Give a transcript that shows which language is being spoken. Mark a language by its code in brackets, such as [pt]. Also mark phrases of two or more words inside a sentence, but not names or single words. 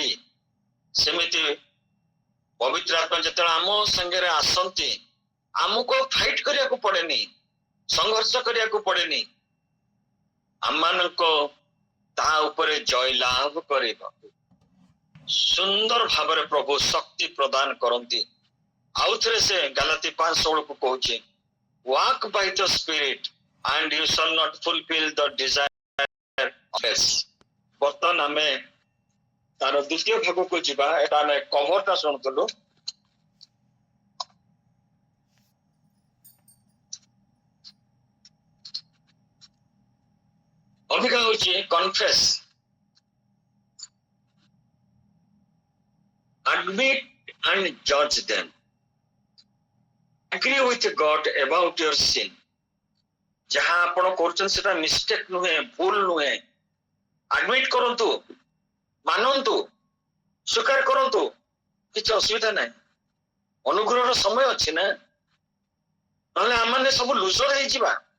[or] ସେମିତି ପବିତ୍ର ଆତ୍ମା ଯେତେବେଳେ ଆମ ସାଙ୍ଗରେ ଆସନ୍ତି, ଆମକୁ ଫାଇଟ୍ କରିବାକୁ ପଡେନି, ସଂଘର୍ଷ କରିବାକୁ ପଡେନି, ଆମମାନଙ୍କ ତାହା ଉପରେ ଜୟଲାଭ କରିବାକୁ ସୁନ୍ଦର ଭାବରେ ପ୍ରଭୁ ଶକ୍ତି ପ୍ରଦାନ କରନ୍ତି। ଆଉ ଥରେ ସେ ଗାଲାତି 5:16 କହୁଛି, [en] walk by the Spirit and you shall not fulfill the desire of flesh। [or] ବର୍ତ୍ତମାନ ଆମେ ତାର ଦ୍ୱିତୀୟ ଭାଗକୁ ଯିବା। ଏଟା ଆମେ କଭରଟା ଶୁଣୁଥିଲୁ। ଅବିକା ହଉଛି କନଫେସ୍, [en] admit and judge them, agree with God about your sin। [or] ଯାହା ଆପଣ କରୁଛନ୍ତି ସେଟା ମିଷ୍ଟେକ୍ ନୁହେଁ, ଭୁଲ ନୁହେଁ, ଆଡମିଟ୍ କରନ୍ତୁ, ମାନନ୍ତୁ, ସ୍ୱୀକାର କରନ୍ତୁ, କିଛି ଅସୁବିଧା ନାହିଁ। ଅନୁଗ୍ରହର ସମୟ ଅଛି ନା, ନହେଲେ ଆମମାନେ ସବୁ ଲୁଜର ହେଇଯିବା।